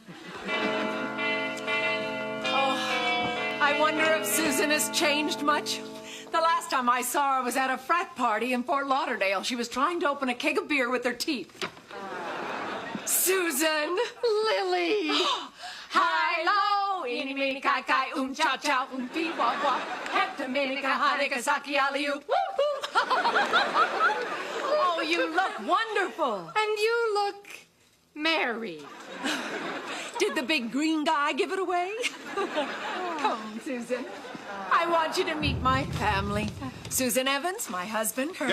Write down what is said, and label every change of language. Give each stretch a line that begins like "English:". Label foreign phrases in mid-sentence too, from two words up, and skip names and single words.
English: I wonder if Susan has changed much. The last time I saw her was at a frat party in Fort Lauderdale. She was trying to open a keg of beer with her teeth. Susan! Lily! Hi-lo! Eeny, meeny, kai-kai, cha-cha, fee wah wah hepta-minica, hanika, saki, alley-oop. Oh, you look wonderful. And you look married. Did the big green guy give it away? Come, Susan. I want you to meet my family. Susan Evans, my husband, Herman.